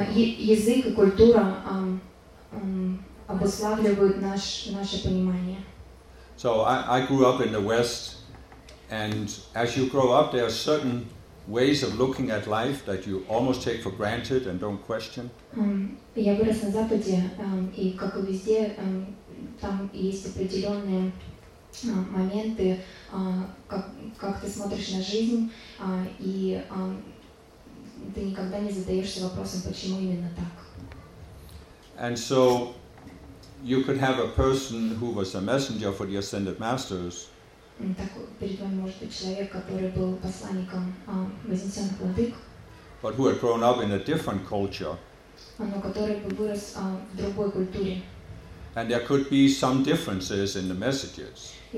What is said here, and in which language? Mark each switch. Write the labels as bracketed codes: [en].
[ru] Язык и культура обуславливают наше понимание. [en] So I grew up in the West, and as you grow up, there are certain ways of looking at life that you almost take for granted and don't question. [ru] Я вырос на Западе, и как и везде, там есть определенные моменты, как ты смотришь на жизнь, и ты никогда не задаешься вопросом, почему именно так. [en] And so you could have a person who was a messenger for the ascended masters. [ru] Так перед вами может быть человек, который был посланником вознесенных владык. [en] But who had grown up in a different culture. [ru] Но который бы вырос в другой культуре. [en] And there could be some differences in the messages.